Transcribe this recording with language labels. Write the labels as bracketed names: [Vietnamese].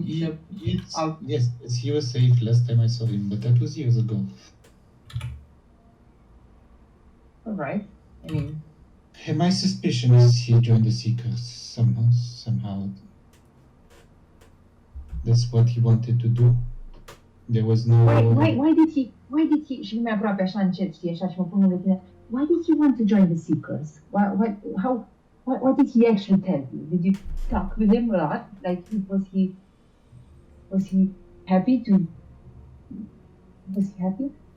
[English] Yes, he was safe last time I saw him, but that was years ago. All right. I mean, My suspicion is he joined the Seekers somehow. That's what he wanted to do. There was no... why did he [Romanian] și mai aproape așa încet, știi, așa și mă pun lângă tine. [English] Why did he want to join the Seekers? What did he actually tell you? Did you talk with him a lot? Like, was he happy to... Was he happy?